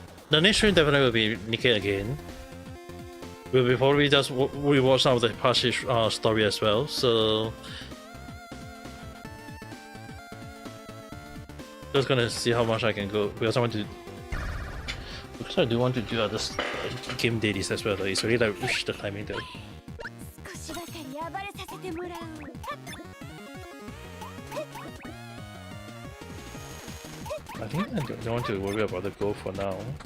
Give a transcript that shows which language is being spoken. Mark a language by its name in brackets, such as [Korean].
[English] The next stream definitely will be Nikke again. We'll be probably just rewatch some of the past story as well. So just gonna see how much I can go because I do want to do other game dailies as well. Though. It's really like the timing though. [Japanese] 少しばかり暴れさせてもらう。 [English] I think I don't want to worry about the goal for now.